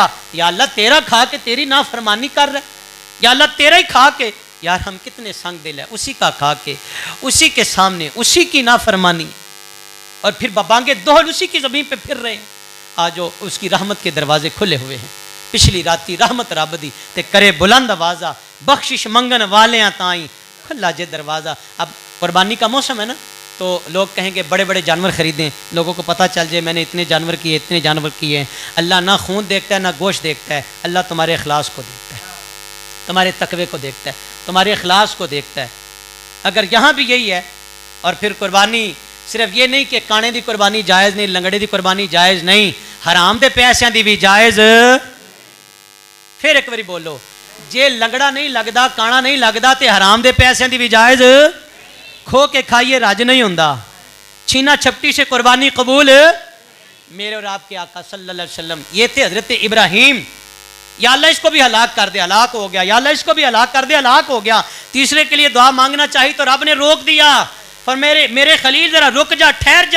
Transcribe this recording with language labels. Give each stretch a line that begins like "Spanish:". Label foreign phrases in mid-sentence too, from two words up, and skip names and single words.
Urdu: یا اللہ تیرا کھا کے تیری نافرمانی کر رہا ہے, یا اللہ تیرا ہی کھا کے, یار ہم کتنے سنگ دل ہے, اسی کا کھا کے اسی کے سامنے اسی کی نافرمانی, اور پھر ببانگے دوہل اسی کی زمین پہ پھر رہے ہیں. آج اس کی رحمت کے دروازے کھلے ہوئے ہیں.
Punjabi: پچھلی راتی رحمت رب دی تے کرے بلند آوازہ, بخشش منگن والیاں تائیں کھلا جے دروازہ.
Urdu: اب قربانی کا موسم ہے نا, تو لوگ کہیں گے بڑے بڑے جانور خریدیں, لوگوں کو پتہ چل جائے میں نے اتنے جانور کیے, اتنے جانور کیے. اللہ نہ خون دیکھتا ہے نہ گوشت دیکھتا ہے, اللہ تمہارے اخلاص کو دیکھتا ہے, تمہارے تقوی کو دیکھتا ہے, تمہارے اخلاص کو دیکھتا ہے. اگر یہاں بھی یہی ہے, اور پھر قربانی صرف یہ نہیں کہ
Punjabi: کانے دی قربانی جائز نہیں, لنگڑے دی قربانی جائز نہیں, حرام دے پیسیاں دی بھی جائز. پھر ایک باری بولو, جے لنگڑا نہیں لگدا, کانا نہیں لگدا تے حرام دے پیسیاں دی بھی جائز. کھو کے کھائیے راج نہیں ہوندا,
Urdu: چھینا چھپٹی سے قربانی قبول. میرے اور آپ کے آقا صلی اللہ علیہ وسلم یہ تھے حضرت ابراہیم. یا اللہ اس کو بھی ہلاک کر دے, ہلاک ہو گیا. یا اللہ اس کو بھی ہلاک کر دے, ہلاک ہو گیا. تیسرے کے لیے دعا مانگنا چاہیے تو رب نے روک دیا, پر میرے خلیل ذرا رک جا, ٹھہر جا.